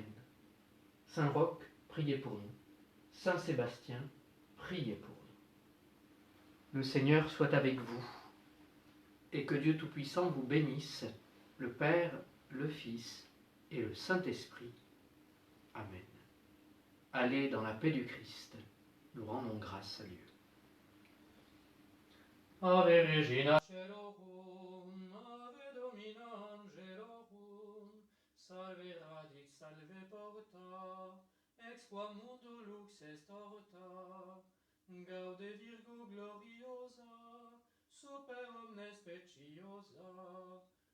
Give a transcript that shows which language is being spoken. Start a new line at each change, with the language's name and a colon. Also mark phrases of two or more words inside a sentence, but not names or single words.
French: Saint Roch, priez pour nous. Saint Sébastien, priez pour nous. Le Seigneur soit avec vous, et que Dieu Tout-Puissant vous bénisse, le Père, le Fils et le Saint-Esprit. Amen. Allez dans la paix du Christ. Nous rendons grâce à Dieu.
Latin: Ave Regina Celorum, Ave Domina Angelorum, Salve Radix, Salve Porta, Ex qua mundo lux est orta, Gaude Virgo gloriosa, Super omnes speciosa,